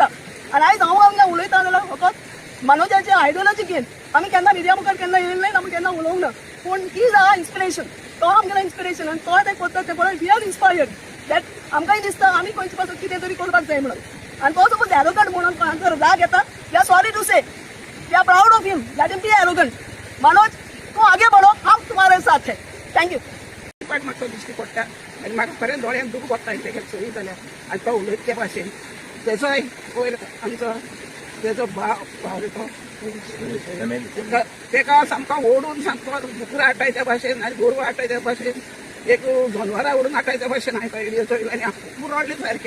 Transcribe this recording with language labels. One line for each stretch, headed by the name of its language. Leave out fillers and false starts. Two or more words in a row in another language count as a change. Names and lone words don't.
Konkani: आनी आयज हांव हांगा उलयता जाल्यार फकत मनोजाचे आयडियोलॉजी घेवन आमी केन्ना मिडिया मुखार केन्ना येयले नात, आमी केन्ना उलोवंक ना. पूण
English: he is our inspiration,
Konkani: तो आमगेलो इन्स्पिरेशन आनी तो तें करता ते पळोवन
English: we are inspired that
Konkani: आमकांय दिसता आमी खंयचे पासून कितें तरी करपाक जाय म्हणून. आनी तो सपोज एरोगंट म्हणून कोणाचो राग येता
English: we are sorry to say, we are proud of him that him be arrogant.
Hindi: मनोज तू आगे बढ़ो, हम तुम्हारे साथ है. थँक्यू.
Konkani: म्हाका दिश्टी पडटा आनी म्हाका खरें दोळ्यांक दूख पडटा तेगे चोरी जाल्यार आनी तो उलयता ते भाशेन तेजोय वयर आमचो तेजो भाव तो तेका सामको ओडून सामको दुकरां हाडटाय त्या भाशेन आनी गोरवां हाडटाय त्या भाशेन एक जनवरां ओडून हाडटाय त्या भाशेन हांवें व्हिडियो चोयलो आनी हांव खूब रडलें सारकें.